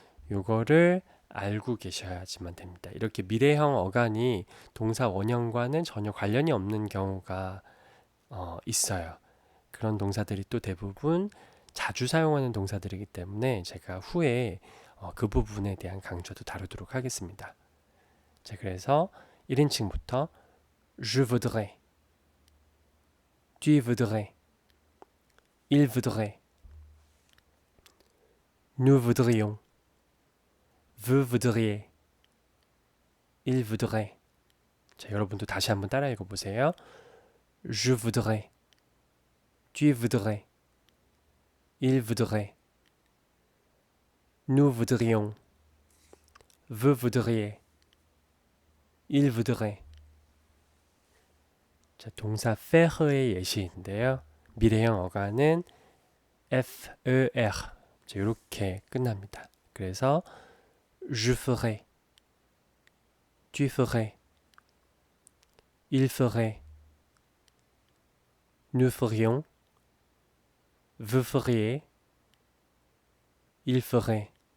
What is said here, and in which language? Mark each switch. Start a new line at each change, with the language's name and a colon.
Korean: 이거를 알고 계셔야지만 됩니다. 이렇게 미래형 어간이 동사 원형과는 전혀 관련이 없는 경우가 있어요. 그런 동사들이 또 대부분 자주 사용하는 동사들이기 때문에 제가 후에 그 부분에 대한 강조도 다루도록 하겠습니다. 자, 그래서 1인칭부터
French: Je voudrais, tu voudrais, il voudrait, nous voudrions, vous voudriez, il voudrait.
Korean: 자, 여러분도 다시 한번 따라 읽어보세요.
French: Je voudrais, tu voudrais, il voudrait, nous voudrions, vous voudriez, il voudrait.
Korean: 자, 동사 faire의 예시인데요. 미래형 어간은 FER 이렇게 끝납니다.
French: 그래서 je ferai, tu ferais, il ferait, nous ferions, vous feriez, il ferait.